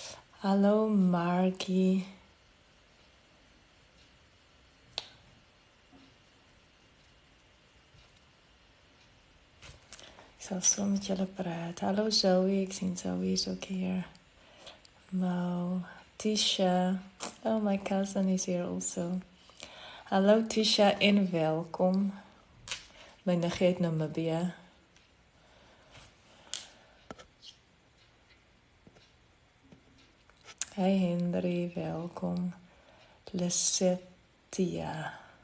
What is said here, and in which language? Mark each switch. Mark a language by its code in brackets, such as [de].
[nl] Hallo Markie. Ik zal zo met jullie praten. Hallo Zoe, ik zie Zoe is ook hier. Mo, Tisha. [en] Oh, my cousin is here also. [nl] Hallo Tisha en welkom. Mijn nichtje uit Namibia. Hey Henry, welkom. Lissettia.